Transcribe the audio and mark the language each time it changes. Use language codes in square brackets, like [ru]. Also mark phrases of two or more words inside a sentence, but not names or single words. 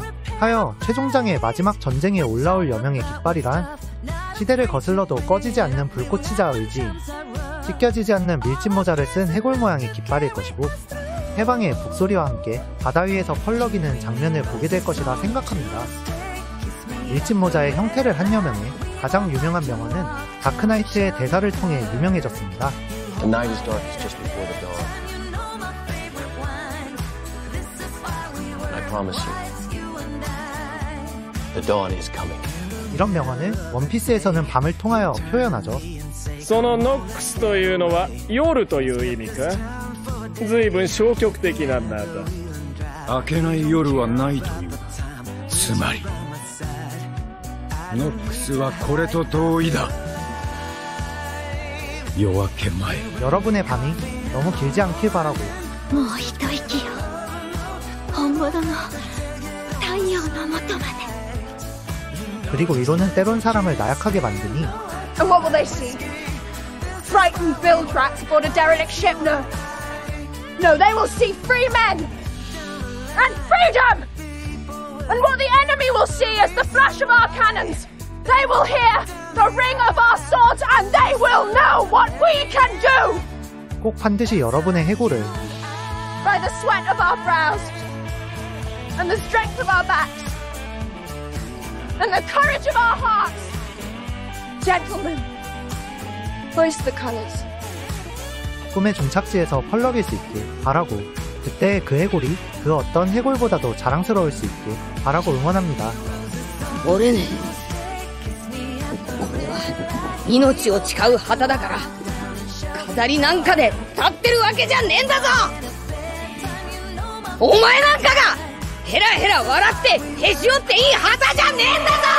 [ko] 하여 최종장의 마지막 전쟁에 올라올 여명의 깃발이란 시대를 거슬러도 꺼지지 않는 불꽃이자 의지, 찢겨지지 않는 밀짚 모자를 쓴 해골 모양의 깃발일 것이고 해방의 북소리와 함께 바다 위에서 펄럭이는 장면을 보게 될 것이라 생각합니다. 밀짚 모자의 형태를 한 여명의 가장 유명한 명언은 다크나이트의 대사를 통해 유명해졌습니다. [en] The night is darkest just before the dawn. I promise you, the dawn is coming. [ko] 이런 명언을 원피스에서는 밤을 통하여 표현하죠. [ja] そのノックスというのは夜という意味か随分消極的なんだ明けない夜はないというつまりノックスはこれと同意だ夜明け前 [ko] 여러분의 밤이 너무 길지 않길 바라고 [ja] もう一息よ本物の太陽のもとまで [ko] 그리고 이론은 때론 사람을 나약하게 만드니 [en] And what will they see? Frightened bill tracks aboard a derelict ship? No. No, they will see free men and freedom! And what the enemy will see is the flash of our cannons. They will hear the ring of our swords and they will know what we can do! [ko] 꼭 반드시 여러분의 해골을 [en] By the sweat of our brows and the strength of our backs and the courage of our hearts. Gentlemen, hoist the colors. [ko] 꿈의 종착지에서 펄럭일 수 있길 바라고, 그때 그 해골이 그 어떤 해골보다도 자랑스러울 수 있길 바라고 응원합니다. [ja] 俺ね、これは命を誓う旗だから飾りなんかで立ってるわけじゃねえんだぞ。お前なんかがヘラヘラ笑ってへし折っていい旗じゃねえんだぞ。